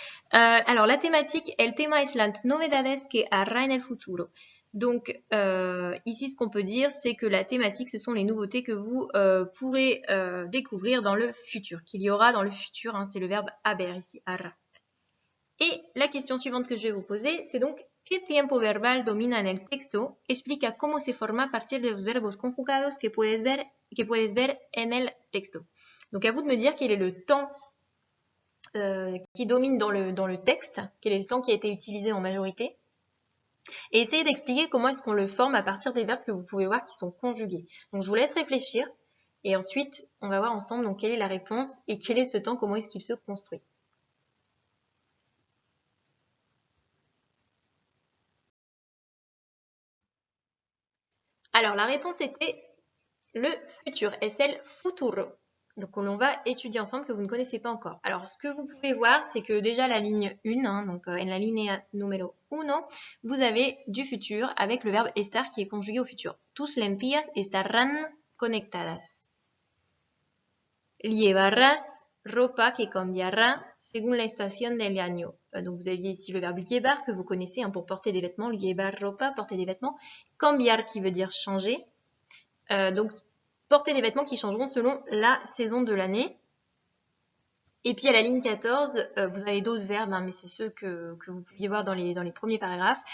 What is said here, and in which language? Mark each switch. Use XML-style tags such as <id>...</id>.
<fr>Alors, la thématique,</fr> <es>el tema es las novedades que habrá en el futuro.</es> <fr>Donc, ici, ce qu'on peut dire, c'est que la thématique, ce sont les nouveautés que vous pourrez découvrir dans le futur, qu'il y aura dans le futur, hein, c'est le verbe haber ici, habrá. Et la question suivante que je vais vous poser, c'est donc,</fr> <es>¿qué tiempo verbal domina en el texto? Explica cómo se forma a partir de los verbos conjugados que puedes ver en el texto.</es> <fr>Donc, à vous de me dire quel est le temps qui domine dans le texte, quel est le temps qui a été utilisé en majorité, et essayez d'expliquer comment est-ce qu'on le forme à partir des verbes que vous pouvez voir qui sont conjugués. Donc je vous laisse réfléchir, et ensuite on va voir ensemble donc quelle est la réponse et quel est ce temps, comment est-ce qu'il se construit. Alors la réponse était le futur,</fr> <es>es el futuro.</es> <fr>Donc on va étudier ensemble que vous ne connaissez pas encore. Alors ce que vous pouvez voir, c'est que déjà la ligne 1, hein, donc en la ligne numéro 1, vous avez du futur avec le verbe estar qui est conjugué au futur.</fr> <es>Tus lentillas estarán conectadas. Llevarás ropa que cambiará según la estación del año.</es> <fr>Donc vous aviez ici le verbe llevar que vous connaissez hein, pour porter des vêtements.</fr> <es>Llevar ropa,</es> <fr>porter des vêtements. Cambiar qui veut dire changer. Donc porter des vêtements qui changeront selon la saison de l'année. Et puis à la ligne 14, vous avez d'autres verbes, hein, mais c'est ceux que vous pouviez voir dans les premiers paragraphes.</fr>